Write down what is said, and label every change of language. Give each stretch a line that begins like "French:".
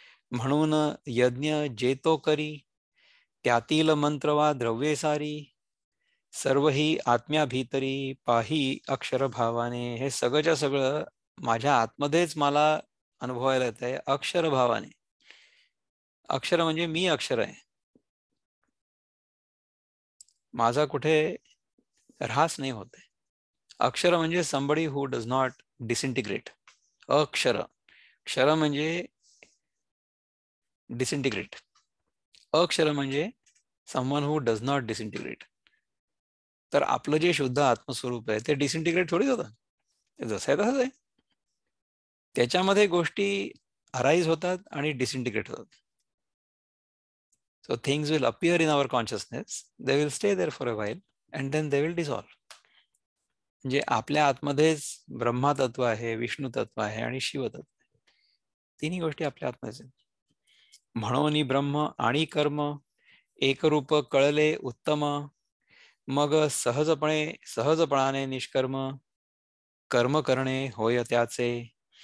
Marathi: म्हणून यज्ञ जे तो करी, त्यातील मंत्र वा द्रव्ये सारी, सर्व ही आत्म्या भीतरी पाही अक्षर भावाने. हे सगळंच्या सगळं माझ्या आतमध्येच मला अनुभवायला येत आहे अक्षर भावाने. अक्षर म्हणजे मी अक्षर आहे, माझा कुठे ऱ्हास नाही होत. अक्षर म्हणजे
English: somebody who does not disintegrate.
Marathi: अक्षर, क्षर म्हणजे डिसइंटिग्रेट. अक्षर म्हणजे
English: someone who does not disintegrate.
Marathi: तर आपलं जे शुद्ध आत्मस्वरूप आहे ते डिसइंटिग्रेट थोडी होतं, ते जसं आहे तसंच आहे. त्याच्यामध्ये गोष्टी अराईज होतात आणि डिसइंटिग्रेट होतात.
English: So things will appear in our consciousness, they will stay there for a while and then they will dissolve.
Marathi: म्हणजे आपल्या आतमध्येच ब्रह्मा तत्व आहे, विष्णू तत्व आहे आणि शिव तत्व आहे. तिन्ही गोष्टी आपल्या आतमध्येच आहेत. म्हणून ब्रह्म आणि कर्म एकरूप कळले उत्तम, मग सहजपणाने निष्कर्म कर्म करणे होय त्याचे.